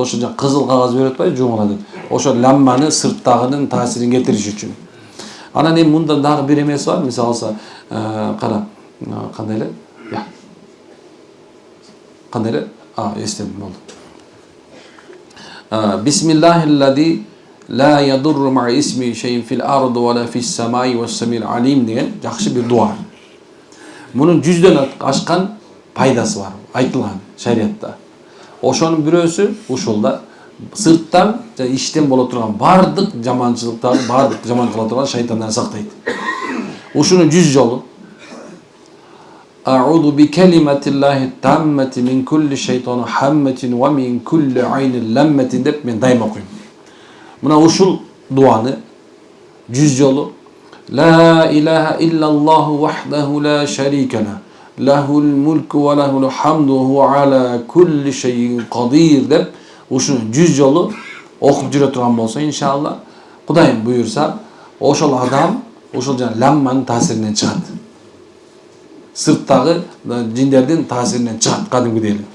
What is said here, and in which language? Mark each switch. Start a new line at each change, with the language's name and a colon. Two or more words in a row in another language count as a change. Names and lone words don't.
Kyrgyz: Ошо жана кызыл кагаз берип атпайбы жумала деп. Ошо ламманы сырттагынын таасирин кетириш үчүн. Анан эми мында дагы бир эмеси бар. Мисалы кара, кандай эле? Кандай эле? Эстедим, болду.
Arabic: بسم الله الذي لا يضر مع اسم شيء في الأرض ولا في السماء والسميع العليم
Kyrgyz: деген жакшы бир дуа. Мунун 100дөн ашкан пайдасы бар, айтылган шариатта. Ошонун бирөөсү ушулда сырттан жана иштен боло турган бардык жаманчылыктан, бардык жаман кыла турган шайтандан сактайт. Ушунун 100 жолу
Arabic: أعوذ بكلمات الله التامة من كل شيطان هامة ومن كل عين لامة
Kyrgyz: деп мен дайыма окуйм. Мына ушул дуаны 100 жолу
Arabic: لا إله إلا الله وحده لا شريك لا له الملك وله الحمد هو على كل شيء قدير
Kyrgyz: деп ушуну 100 жолу окуп жүрө турган болсо иншалла, Кудайым буйурса, ошол адам ошол жана ламманын таасиринен чыгат. Сырттагы жиндердин таасиринен чыгат кадимгидей эле.